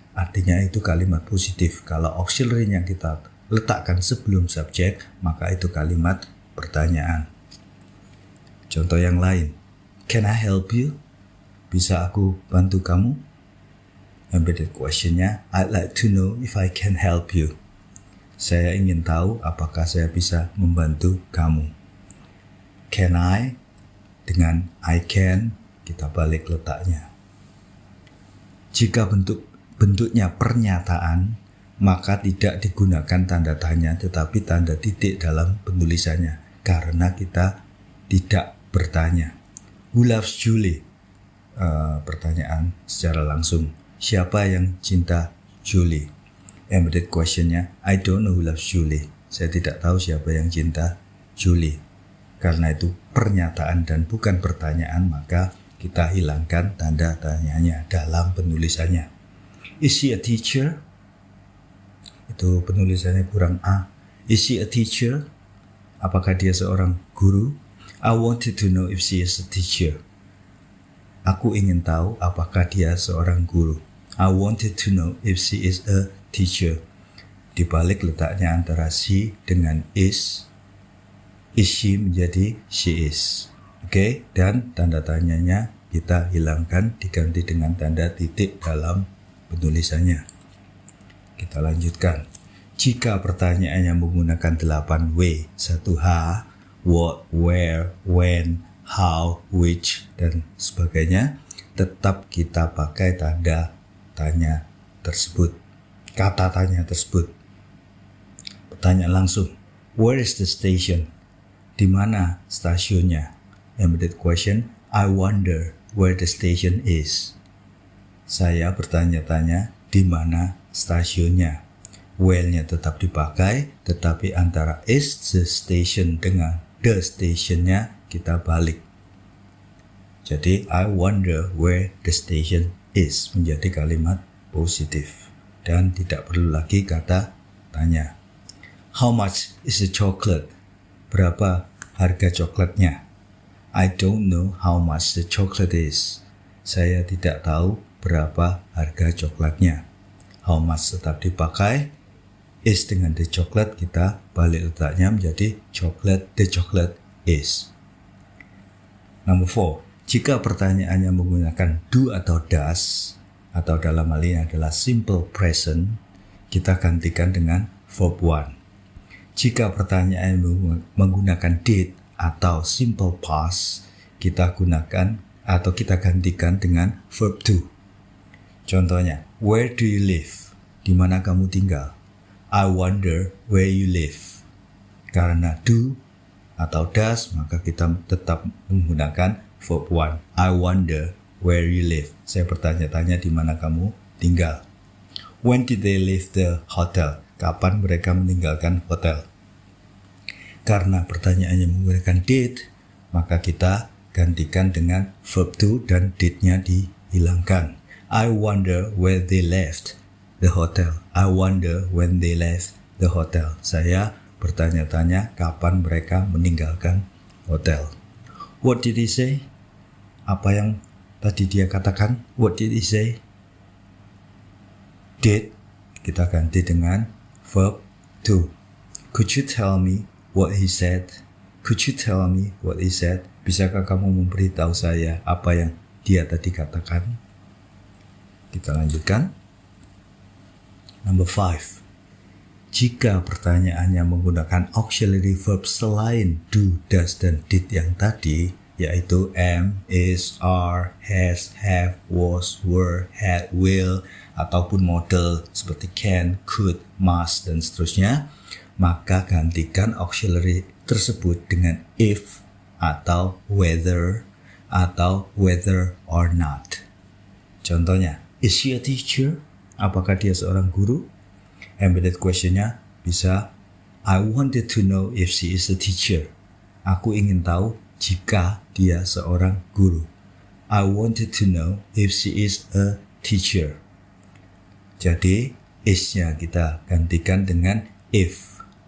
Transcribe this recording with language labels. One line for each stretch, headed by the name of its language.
Indonesian: Artinya itu kalimat positif. Kalau auxiliary-nya kita letakkan sebelum subjek, maka itu kalimat pertanyaan. Contoh yang lain,
English: can I help you?
Indonesian: Bisa aku bantu kamu?
English: Embedded question-nya, I'd like to know if I can help you.
Indonesian: Saya ingin tahu apakah saya bisa membantu kamu.
English: Can I?
Indonesian: Dengan
English: I can,
Indonesian: kita balik letaknya. Jika bentuknya pernyataan, maka tidak digunakan tanda tanya tetapi tanda titik dalam penulisannya, karena kita tidak bertanya.
English: Who loves Julie?
Indonesian: Pertanyaan secara langsung. Siapa yang cinta Julie?
English: Embedded questionnya, I don't know who loves Julie.
Indonesian: Saya tidak tahu siapa yang cinta Julie. Karena itu pernyataan dan bukan pertanyaan, maka kita hilangkan tanda tanyanya dalam penulisannya.
English: Is she a teacher?
Indonesian: Itu penulisannya kurang A.
English: Is she a teacher?
Indonesian: Apakah dia seorang guru?
English: I wanted to know if she is a teacher.
Indonesian: Aku ingin tahu apakah dia seorang guru.
English: I wanted to know if she is a teacher.
Indonesian: Di balik letaknya antara she dengan is she menjadi she is. Oke, dan tanda tanyanya kita hilangkan, diganti dengan tanda titik dalam penulisannya. Kita lanjutkan. Jika pertanyaannya menggunakan 8 W, 1H, what, where, when, how, which, dan sebagainya, tetap kita pakai tanda tanya tersebut, kata tanya tersebut. Pertanyaan langsung,
English: where is the station?
Indonesian: Di mana stasiunnya?
English: Embedded question, I wonder where the station is.
Indonesian: Saya bertanya-tanya di mana stasiunnya. Where-nya tetap dipakai, tetapi antara is the station dengan the station-nya kita balik.
English: Jadi, I wonder where the station is
Indonesian: menjadi kalimat positif. Dan tidak perlu lagi kata tanya.
English: How much is the chocolate?
Indonesian: Berapa harga coklatnya?
English: I don't know how much the chocolate is.
Indonesian: Saya tidak tahu berapa harga coklatnya. How much tetap dipakai. Is dengan the chocolate kita balik letaknya menjadi chocolate, the chocolate is.
English: Number 4.
Indonesian: Jika pertanyaannya menggunakan do atau does, atau dalam hal ini adalah simple present, kita gantikan dengan verb 1. Jika pertanyaan menggunakan did atau simple past, kita gunakan atau kita gantikan dengan verb to. Contohnya,
English: where do you live?
Indonesian: Di mana kamu tinggal?
English: I wonder where you live.
Indonesian: Karena do atau does, maka kita tetap menggunakan verb one.
English: I wonder where you live.
Indonesian: Saya bertanya-tanya di mana kamu tinggal.
English: When did they leave the hotel?
Indonesian: Kapan mereka meninggalkan hotel? Karena pertanyaannya menggunakan did, maka kita gantikan dengan verb to dan did-nya dihilangkan.
English: I wonder where they left the hotel. I wonder when they left the hotel.
Indonesian: Saya bertanya-tanya kapan mereka meninggalkan hotel.
English: What did he say?
Indonesian: Apa yang tadi dia katakan?
English: What did he say?
Indonesian: Did kita ganti dengan verb to.
English: Could you tell me what he said? Could you tell me what he said?
Indonesian: Bisakah kamu memberitahu saya apa yang dia tadi katakan? Kita lanjutkan.
English: Number 5.
Indonesian: Jika pertanyaannya menggunakan auxiliary verb selain do, does, dan did yang tadi, yaitu am, is, are, has, have, was, were, had, will, ataupun model seperti can, could, must, dan seterusnya, maka gantikan auxiliary tersebut dengan if atau whether or not.
English: Contohnya, is she a teacher?
Indonesian: Apakah dia seorang guru?
English: Embedded questionnya bisa, I wanted to know if she is a teacher.
Indonesian: Aku ingin tahu jika dia seorang guru.
English: I wanted to know if she is a teacher.
Indonesian: Jadi, is-nya kita gantikan dengan if.